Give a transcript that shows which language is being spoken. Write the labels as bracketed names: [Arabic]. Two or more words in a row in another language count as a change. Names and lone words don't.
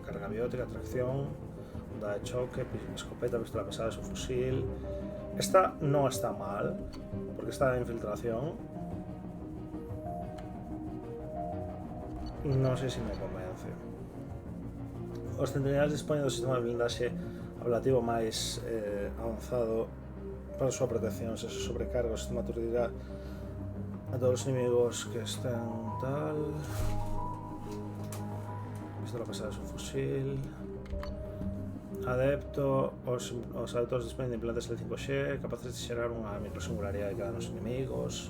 [Spanish] Carga biótica, tracción, onda de choque, escopeta, pistola pesada de su fusil. Esta no está mal, porque está de infiltración. No sé si me convence. [Galician] Os centinelas disponen do sistema de blindaxe ablativo máis avanzado para a súa protección. Se se sobrecarga o sistema aturdirá a todos os inimigos que estén tal. [Spanish] Pistola pesada de su fusil. [Galician] Adepto, os adeptos disponen de implantes L5G capaces de xerar unha microsingularidade de cada dos inimigos.